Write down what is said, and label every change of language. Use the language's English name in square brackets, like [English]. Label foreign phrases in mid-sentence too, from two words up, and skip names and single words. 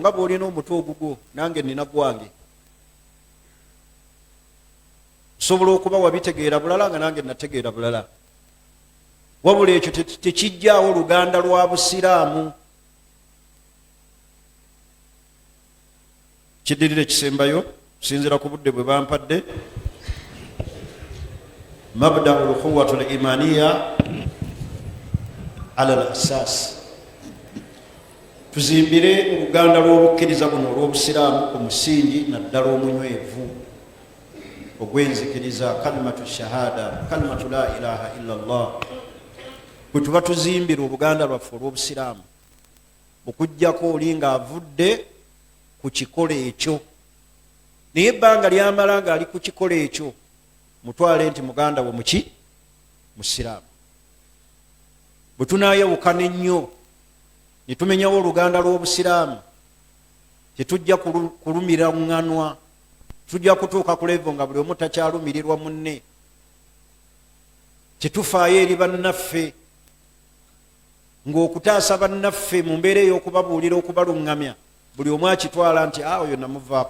[Ganda] Nga bw'olina omutwe ogugwo, nange nina gwange. Osobola okuba wabitegeera bulala nga nange nategeera bulala. Wabula ekyo tekijjaawo luganda lwa busiraamu. Kiddirira ekisembayo kusinziira ku budde bwe bampadde. [Arabic] مبدأ القوة الإيمانية على الأساس. [Ganda] Tuzimbire oluganda lw'obukkiriza buno olw'obusiraamu ku musingi naddala omunywevu ogwenzikiriza [Arabic] كلمة الشهادة, كلمة لا إله إلا الله [Ganda] bwe tuba tuzimbira oluganda lwaffe olw'obusiraamu okujjako oli ng'avudde ku kikola ekyo, naye ebbanga lyamala ng'ali ku kikola ekyo mutwale nti muganda we muki musiraamu. bwe tunaayawukana ennyo ne tumenyawo oluganda lw'obusiraamu tetujja kulumira ŋŋanwa, tujja kutuuka ku levo nga buli omu takyalumirirwa munne, tetufaayo eri bannaffe ng'okutaasa bannaffe mu mbeera ey'okubabuulira okubaluŋŋamya buli omu akitwala nti oyo namuvaako.